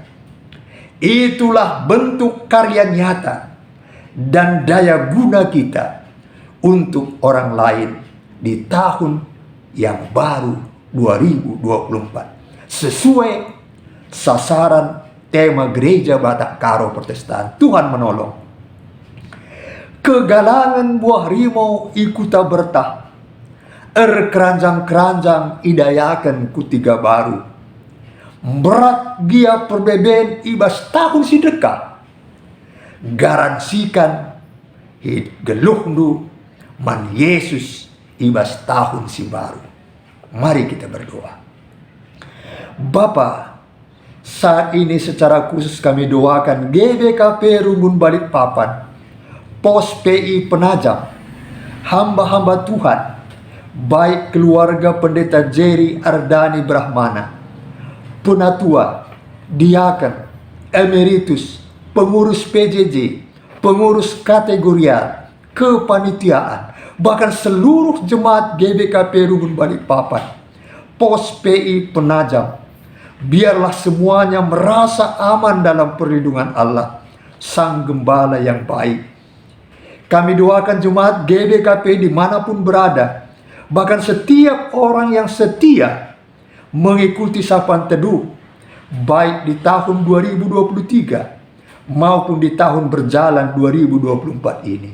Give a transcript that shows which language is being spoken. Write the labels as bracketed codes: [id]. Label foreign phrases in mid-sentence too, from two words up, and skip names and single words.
[id] Itulah bentuk karya nyata dan daya guna kita untuk orang lain di tahun yang baru 2024. Sesuai sasaran tema Gereja Batak Karo Protestan. Tuhan menolong. [btx] Kegalangan buah rimau ikuta bertah, keranjang-keranjang idayakan kutiga baru. Berat gia perbeben ibas tahun sidekah, garansikan geluhnu man Yesus ibas tahun si baru. [id] Mari kita berdoa. Bapa, saat ini secara khusus kami doakan GBKP Rungun Balikpapan, Pos PI Penajam, hamba-hamba Tuhan, baik keluarga Pendeta Jerry Ardani Brahmana, penatua, diaken, emeritus, pengurus PJJ, pengurus kategorial, kepanitiaan, bahkan seluruh jemaat GBKP Rungun Balikpapan, Pos PI Penajam. Biarlah semuanya merasa aman dalam perlindungan Allah, Sang Gembala yang baik. Kami doakan jemaat GBKP dimanapun berada, bahkan setiap orang yang setia mengikuti sapaan teduh, baik di tahun 2023 maupun di tahun berjalan 2024 ini.